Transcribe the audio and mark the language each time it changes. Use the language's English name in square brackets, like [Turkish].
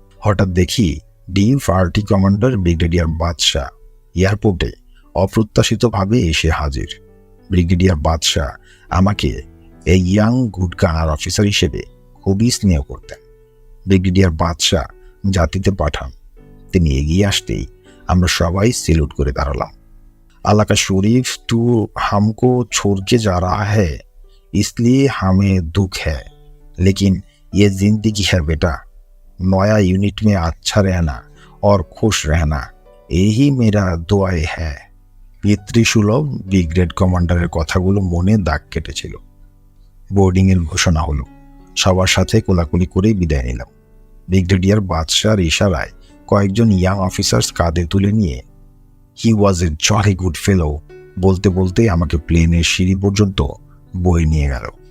[Bangla] হঠাৎ দেখি ডিভার্টি commander brigadier বাদশাহ এয়ারপোর্টে অপ্রত্যাশিতভাবে এসে হাজির। ব্রিগেডিয়ার বাদশাহ আমাকে এই ইয়াং গুড গানার অফিসার হিসেবে খুবই স্নেহ করতেন। ব্রিগেডিয়ার বাদশাহ জাতিতে পাঠান। তিনি এগিয়ে আসতেই আমরা সবাই সেলুট করে দাঁড়ালাম। [Hindi] আল্লাহ কা শরীফ, তু হামকো छोड़ के जा रहा है, इसलिए हमें दुख है, लेकिन ये जिंदगी है बेटा। नया यूनिट में अच्छा रहना और खुश रहना, यही मेरा दुआएं है। [Bangla] পিতৃসুলভ ব্রিগেড কমান্ডারের কথাগুলো মনে দাগ কেটেছিল। বোর্ডিং এর ঘোষণা হলো। সবার সাথে কোলাকুলি করে বিদায় নিলাম। ব্রিগেডিয়ার বাদশার ইশারায় কয়েকজন ইয়াং অফিসার্স কাঁধে তুলে নিয়ে [English] he was a jolly good fellow [Bangla] বলতে বলতে আমাকে প্লেনের সিঁড়ি পর্যন্ত বয়ে নিয়ে গেল।